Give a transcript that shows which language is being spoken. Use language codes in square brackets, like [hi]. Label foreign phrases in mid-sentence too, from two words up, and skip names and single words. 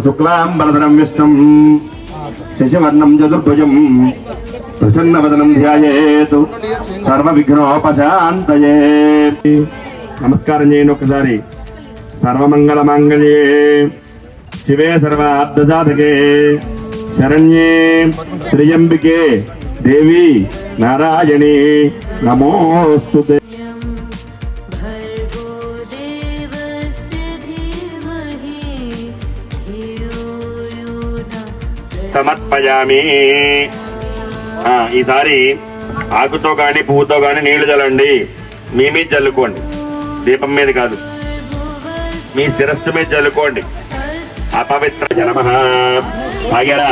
[sa] శుక్లాంబరధరం విష్ణుం శశివర్ణం చతుర్భుజం ప్రసన్నవదనం ధ్యాయేతు సర్వ విఘ్నోపశాంతయే. [te] నమస్కారం చేయండి ఒకసారి. [sa] సర్వమంగళ మాంగళ్యే శివే సర్వార్థ సాధకే శరణ్యే త్ర్యంబికే దేవి నారాయణి నమోస్తుతే. भर्गो देवस्य धीमहि धियो यो न సమర్పయామి. [te] ఈసారి ఆకుతో కానీ పువ్వుతో కానీ నీళ్లు చల్లండి. మీ మీద చల్లుకోండి, దీపం మీద కాదు, మీ శిరస్సు మీద చల్లుకోండి. [sa] అపవిత్ర నమః. [te] ఆగారా?